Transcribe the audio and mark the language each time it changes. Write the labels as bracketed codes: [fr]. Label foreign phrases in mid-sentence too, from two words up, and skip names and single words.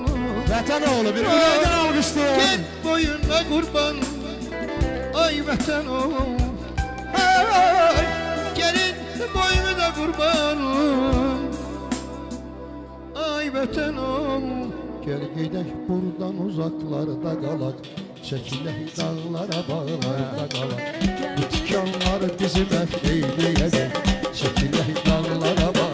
[az] Vətən oğlu bir ürəkdən alqışlayalım. [tr] Git boyuna kurban, ay vatanım. Ay, gelin boyuna kurban, ay vatanım. [az] Gel gidək buradan uzaklarda qalaq, çəkilək dağlara bağlarda qalaq. Bu tikanlar bizi məhv eyləyəcək, çəkilək dağlara